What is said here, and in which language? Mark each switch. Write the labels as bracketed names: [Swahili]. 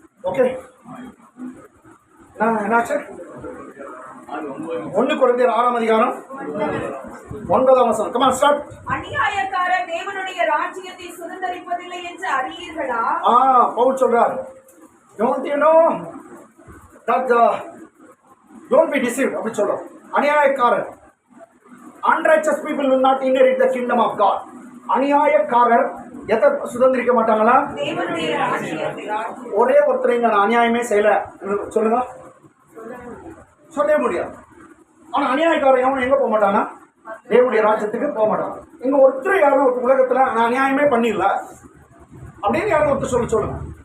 [Tamil] Okay, என்னாச்சு? 1 கொரிந்தியர் 6ஆம் அதிகாரம் 9ஆம் வசனம். [English] Come on start. [Tamil] அநியாயக்காரர் தேவனுடைய ராஜ்யத்தை சுதந்தரிப்பதில்லை என்று அறியீர்களா? பவுல் சொல்றார், [English] don't you know that don't be deceived [Tamil] அப்படி சொல்றோம். அநியாயக்காரர், [English] unrighteous people will not inherit the kingdom of God. [Tamil] அநியாயக்காரர் எதை சுதந்திரிக்க மாட்டாங்களா? தேவனுடைய ராஜ்யத்தை. ஒரே ஒருத்தர் இங்க நான் அநியாயமே செய்யல சொல்லுங்க, சொல்லவே முடியாது. ஆனா அநியாயக்காரன் எவனும் எங்க போக மாட்டானா? தேவனுடைய ராஜ்யத்துக்கு போக மாட்டான். இங்க ஒருத்தர் யாரும் உலகத்துல நான் அநியாயமே பண்ணிடல அப்படின்னு யாரும் ஒருத்தர் சொல்லுங்க.